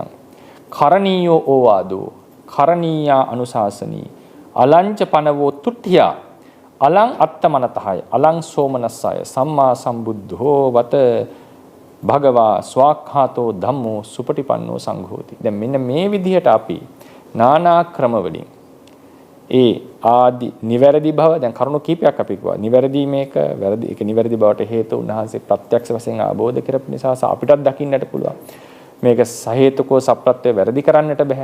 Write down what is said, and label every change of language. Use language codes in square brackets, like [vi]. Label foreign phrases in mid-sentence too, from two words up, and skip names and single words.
[pi] කරණීයෝ ඕවාදෝ කරණීයා අනුශාසනී අලංච පනවෝ තුට්ඨියා අලං අත්තමනතහය අලං සෝමනස්සය සම්මා සම්බුද්ධෝ වත භගවා ස්වාක්ඛාතෝ ධම්මෝ සුපටිපන්නෝ සංඝෝති. [si] දැන් මෙන්න මේ විදිහට අපි නානා ක්‍රම වලින් ඒ ආදි නිවැරදි බව දැන් කරුණු කීපයක් අපි කිව්වා. නිවැරදි මේක වැරදි ඒක නිවැරදි බවට හේතු උන්වහන්සේ ප්‍රත්‍යක්ෂ වශයෙන් ආબોධ කරපු නිසා අපිටත් දකින්නට පුළුවන්. මේක සහේතුකව සප්‍රත්‍ය වැරදි කරන්නට බෑ.